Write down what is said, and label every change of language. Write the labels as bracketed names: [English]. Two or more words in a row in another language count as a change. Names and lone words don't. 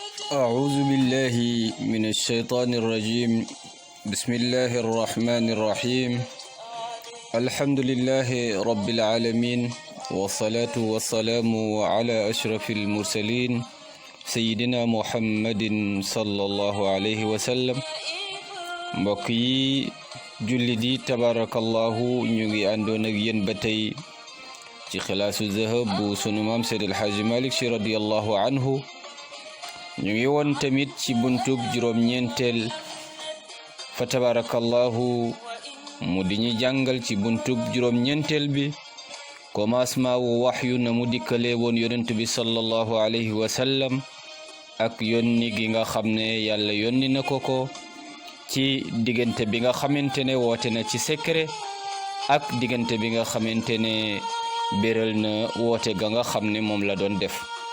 [Arabic] أعوذ بالله من الشيطان الرجيم. بسم الله الرحمن الرحيم. الحمد لله رب العالمين، والصلاة والسلام على أشرف المرسلين سيدنا محمد صلى الله عليه وسلم. [Wolof] mbokk yi jullit yi tabarakallahu ñu ngi àndoon ak yéen ba tey ci xilaasu zahab bu sunu maam Seydi El Hadji Malick Sy [Arabic] رضي الله عنه. [Wolof] ñu ngi woon tamit ci buntub juróom-ñeenteel fa tabarakallahu mu di ñu jàngal ci buntub juróom-ñeenteel bi commencement wu waxyu na mu dikkalee woon yonent bi [Arabic] صلى الله عليه وسلم [Wolof] ak yónni gi nga xam ne yàlla yónni na ko ci diggante bi nga xamante ne woote na ci secret ak diggante bi nga xamante ne béral na woote ga nga xam ne moom la doon def.